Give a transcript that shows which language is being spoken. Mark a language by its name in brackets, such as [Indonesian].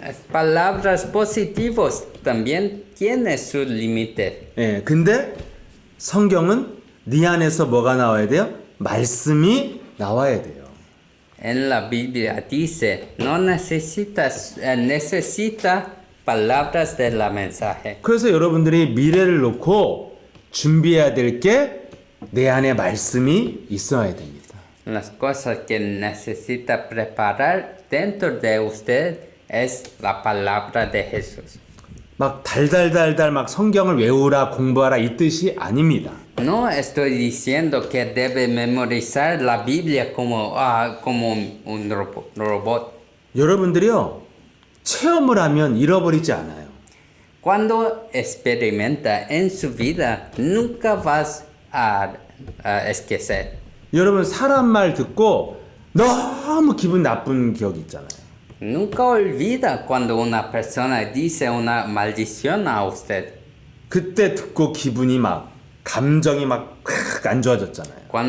[Spanish] Palabras positivas también tiene sus límites. [Korean] 예, 근데 성경은 네 안에서 뭐가 나와야 돼요? 말씀이 나와야 돼요. [Spanish] En la Biblia dice, no necesitas, necesita palabras de la mensaje. [Korean] 그래서 여러분들이 미래를 놓고 준비해야 될 게 내 안에 말씀이 있어야 됩니다. [Spanish] Las cosas que necesita preparar dentro de usted es la palabra de Jesús. [Korean] 막 달달달달 막 성경을 외우라 공부하라 이 뜻이 아닙니다. [Spanish] No estoy diciendo que debe memorizar la Biblia como un robot. [Korean] 여러분들이요 체험을 하면 잃어버리지 않아요. [Spanish] Cuando experimenta en su vida, nunca vas a esquecer. [Korean] 여러분 사람 말 듣고 너무 기분 나쁜 기억이 있잖아요. [Spanish] Nunca olvida cuando una persona dice una maldición a usted. [Korean] 그때 듣고 기분이 막 감정이 막 안 좋아졌잖아요.